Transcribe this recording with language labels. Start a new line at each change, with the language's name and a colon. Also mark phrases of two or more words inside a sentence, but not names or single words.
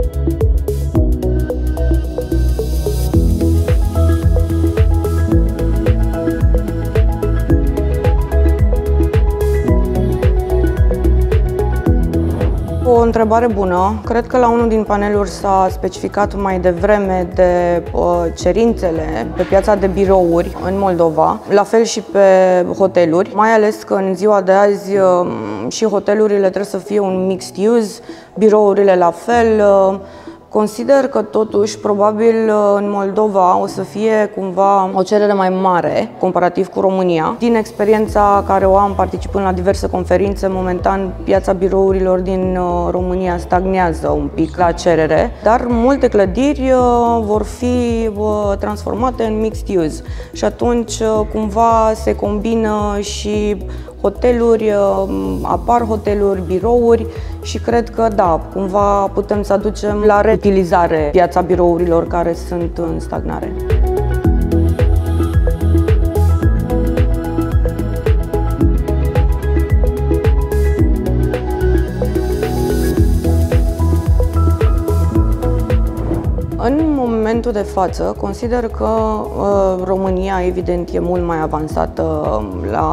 Romanian: O întrebare bună. Cred că la unul din paneluri s-a specificat mai devreme de cerințele pe piața de birouri în Moldova, la fel și pe hoteluri, mai ales că în ziua de azi și hotelurile trebuie să fie un
English: mixed use,
Romanian: birourile la fel. Consider că totuși, probabil în Moldova o să fie cumva o cerere mai mare comparativ cu România. Din experiența care o am participând la diverse conferințe, momentan piața birourilor din România stagnează un pic la cerere, dar multe clădiri vor fi transformate în
English: mixed use
Romanian: și atunci cumva se combină și hoteluri, apar hoteluri, birouri și cred că da, cumva putem să aducem la reutilizare piața birourilor care sunt în stagnare. În momentul de față, consider că România, evident, e mult mai avansată la